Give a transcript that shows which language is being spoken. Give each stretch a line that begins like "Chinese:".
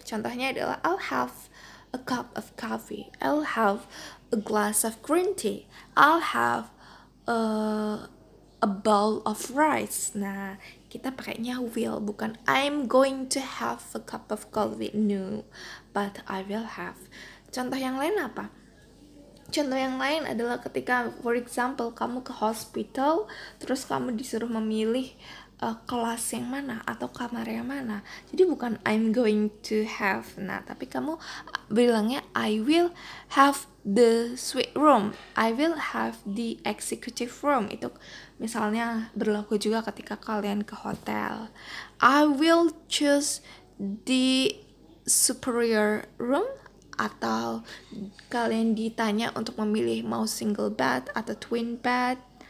Indonesian: Contohnya adalah
English: I'll have a cup of coffee, I'll have a glass of green tea, I'll have a bowl of rice.
Indonesian: Nah, kita pakainya will, bukan
English: I'm going to have a cup of coffee. No, but I will have.
Indonesian: Contoh yang lain apa? Contoh yang lain adalah ketika,
English: for example,
Indonesian: kamu ke hospital, terus kamu disuruh memilih kelas yang mana atau kamar yang mana. Jadi bukan
English: I'm going to have,
Indonesian: nah tapi kamu bilangnya
English: I will have the suite room, I will have the executive room.
Indonesian: Itu misalnya berlaku juga ketika kalian ke hotel.
English: I will choose the superior room,
Indonesian: atau kalian ditanya untuk memilih mau
English: single bed atau twin bed.